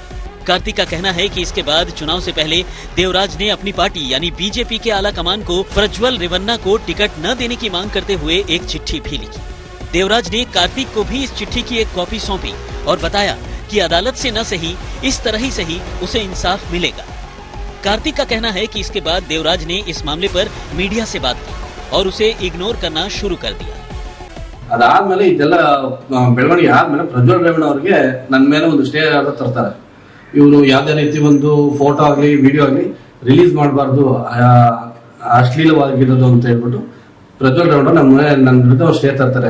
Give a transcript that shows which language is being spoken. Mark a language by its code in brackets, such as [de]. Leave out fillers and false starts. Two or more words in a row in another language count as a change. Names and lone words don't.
[hi] कार्तिक का कहना है कि इसके बाद चुनाव से पहले देवराज ने अपनी पार्टी यानी बीजेपी के आला कमान को प्रज्वल रेवन्ना को टिकट न देने की मांग करते हुए एक चिट्ठी भी लिखी। देवराज ने कार्तिक को भी इस चिट्ठी की एक कॉपी सौंपी और बताया कि अदालत से न सही, इस तरह ही सही उसे इंसाफ मिलेगा। कार्तिक का कहना है कि इसके बाद देवराज ने इस मामले पर मीडिया से बात की और उसे इग्नोर करना शुरू कर दिया। [kn] ಅದಾದ್ಮೇಲೆ ಇದೆಲ್ಲ ಬೆಳವಣಿಗೆ ಆದ್ಮೇಲೆ ಪ್ರಜ್ವಲ್ ರೇವಣ್ಣ ಅವ್ರಿಗೆ ನನ್ನ ಮೇಲೆ ಒಂದು [en] stay order [kn] ತರ್ತಾರೆ. ಇವರು ಯಾವ್ದೇ ರೀತಿ ಒಂದು ಫೋಟೋ ಆಗ್ಲಿ ವಿಡಿಯೋ ಆಗ್ಲಿ ರಿಲೀಸ್ ಮಾಡಬಾರ್ದು, ಅಶ್ಲೀಲವಾಗಿರೋದು ಅಂತ ಹೇಳ್ಬಿಟ್ಟು ಪ್ರಜ್ವಲ್ ರೇವಣ್ಣ ನನ್ನ ವಿರುದ್ಧ ಸ್ಟೇ ತರ್ತಾರೆ.